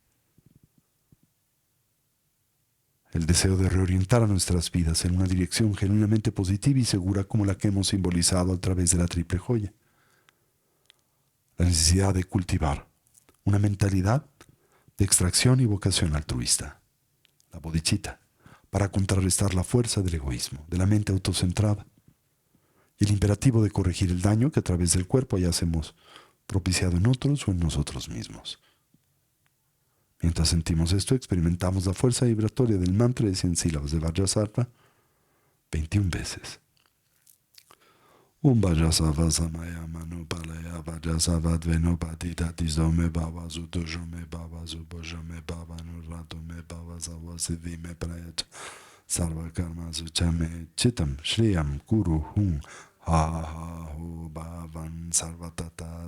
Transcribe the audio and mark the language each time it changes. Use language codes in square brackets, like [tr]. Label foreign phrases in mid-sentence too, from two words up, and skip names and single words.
[es] el deseo de reorientar a nuestras vidas en una dirección genuinamente positiva y segura como la que hemos simbolizado a través de la triple joya, la necesidad de cultivar una mentalidad de extracción y vocación altruista, la bodhicitta, para contrarrestar la fuerza del egoísmo, de la mente autocentrada, y el imperativo de corregir el daño que a través del cuerpo hayamos propiciado en otros o en nosotros mismos. Mientras sentimos esto, experimentamos la fuerza vibratoria del mantra de 100 sílabas de Vajrasattva 21 veces. [sa] Vajrasattva samaya manupalaya Vajrasattva dveno patita tisome bhava sudojome bhava subojome bhava nurratome bhava savasiddhime prayacha sarva karma suchame chitam shriyam kuru hum ha ha hu bhavan sarvatata